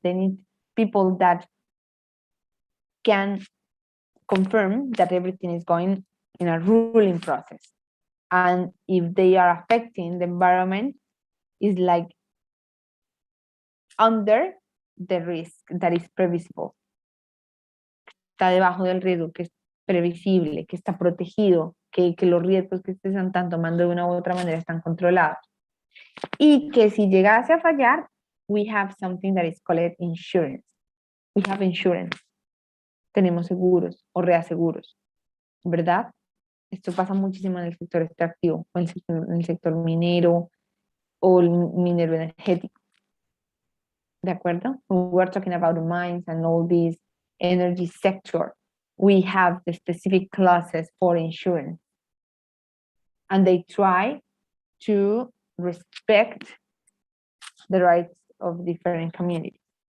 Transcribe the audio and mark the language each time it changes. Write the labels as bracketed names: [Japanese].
[English] They need people that can confirm that everything is going in a ruling process. And if they are affecting the environment, is like under the risk that is previsible. [Spanish] Está debajo del riesgo, que es previsible, que está protegido, que los riesgos que se están tomando de una u otra manera están controlados. Y que si llegase a fallar, [English] we have something that is called insurance. We have insurance. [Spanish] Tenemos seguros o reaseguros, ¿verdad? Esto pasa muchísimo en el sector extractivo, o en el sector minero o el minero energético. ¿De acuerdo? [English] We are talking about the mines and all these energy sector. We have the specific clauses for insurance. And they try to respect the rights of different communities.